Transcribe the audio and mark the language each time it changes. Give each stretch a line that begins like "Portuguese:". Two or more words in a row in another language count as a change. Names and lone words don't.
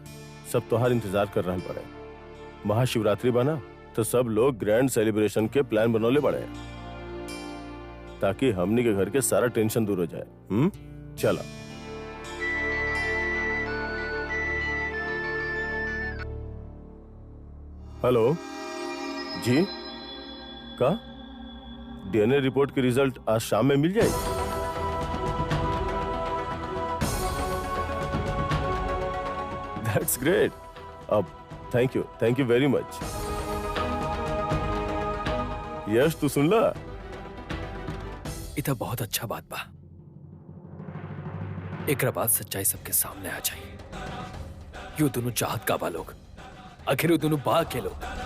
Bhojpuri: सब त्योहार इंतजार कर रहे पड़े। महाशिवरात्रि बना तो सब लोग
English: grand celebration
Bhojpuri: के प्लान बनौले पड़े, ताकि हमनी के घर के सारा टेंशन दूर हो जाए। चलो। हेलो जी, का
English: DNA report
Bhojpuri: की रिजल्ट आज शाम में मिल जाएगी?
English: That's great.
Bhojpuri: अब
English: thank you very much.
Bhojpuri: यश, तू सुन ला, इतना बहुत अच्छा बात बा। एक बात सच्चाई सबके सामने आ जाए। यू दोनों चाहत का बा लोग, आखिर वो दोनों बाग के लोग।